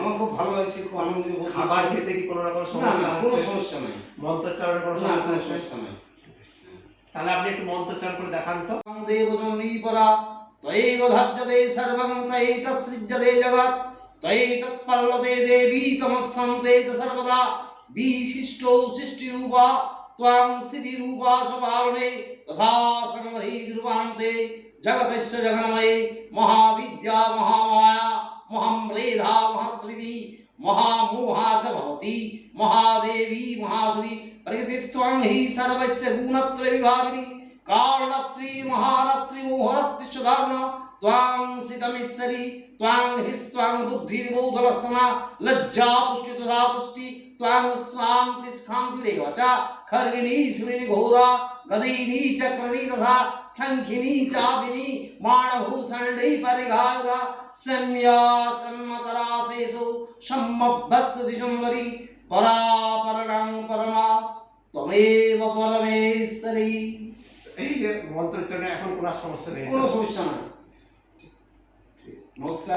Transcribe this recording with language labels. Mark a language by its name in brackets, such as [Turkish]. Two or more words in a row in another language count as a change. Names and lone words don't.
[Bangla] আমার খুব ভালো লাগছে, খুব আনন্দিত। খাবার খেতে কি কোনো রকম সমস্যা? কোনো সমস্যা নাই, মন্ত্রোচ্চারণের কোনো সমস্যা নাই। তাহলে আপনি একটু মন্ত্রোচ্চারণ করে দেখান তো। [Sanskrit] দেবজননীপরা ত্বয়ৈব ধার্যতে সর্বং তৈতসৃজ্যতে জগৎ ত্বয়ৈতৎপল্লতে দেবী তমৎসন্তে চ সর্বদা বিশিষ্টৌ সৃষ্টিরূপা ত্বং স্থিতিরূপা চ পারণে তথা সংহৃতিরূপান্তে জগতস্য জগন্ময়ে মহাবিদ্যা মহামায়া মহাম্রেধা মহাশ্রীতি महामोहा च भवति महादेवी महासुरी प्रकृतिस्त्वं हि सर्वस्य गुणत्रय विभागिनी कारणत्री महारत्री मोहरत्री च धारणा त्वां सितमीश्वरी त्वां हिस्त्वां बुद्धिर्बोधलक्षणा लज्जा पुष्टि तथा तुष्टि त्वां शान्ति स्खान्तिरेव च खर्गिणी श्रीनि घोरा गदिनी चक्रणी तथा संखिनी चापिनी माणभूषण्डी परिघायुधा सम्या सम्मतरासेषु सम्मभ्यस्तुति सुन्दरी परापरणां परमा त्वमेव परमेश्वरी। [Bangla] এই যে মন্ত্রোচ্চারণে এখন কোনো সমস্যা নেই? কোনো সমস্যা নাই। নমস্কার।